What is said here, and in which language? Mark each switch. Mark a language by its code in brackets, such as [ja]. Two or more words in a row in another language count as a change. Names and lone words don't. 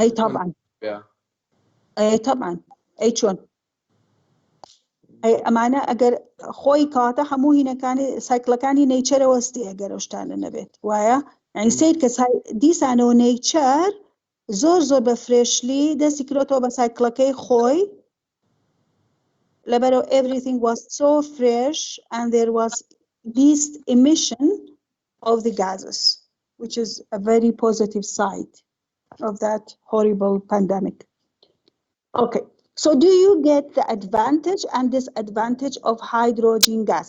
[ckb] ئەی تەبعاً ئەی چۆن ئەمانە ئەگەر خۆی کاتە هەموو هینەکانی سایکلەکانی نەیچەرە وەستی ئەگەر ئەو شتانە نەبێت، وایە؟ یعنی سیر کە دیسانەوە نەیچەر زۆر بە فرێشلی دەستی کرۆتەوە بە سایکلەکەی خۆی، لەبەرەوە [en] everything was so fresh and there was least emission of the gases, which is a very positive side of that horrible pandemic. Okay. So do you get the advantage and disadvantage of hydrogen gas?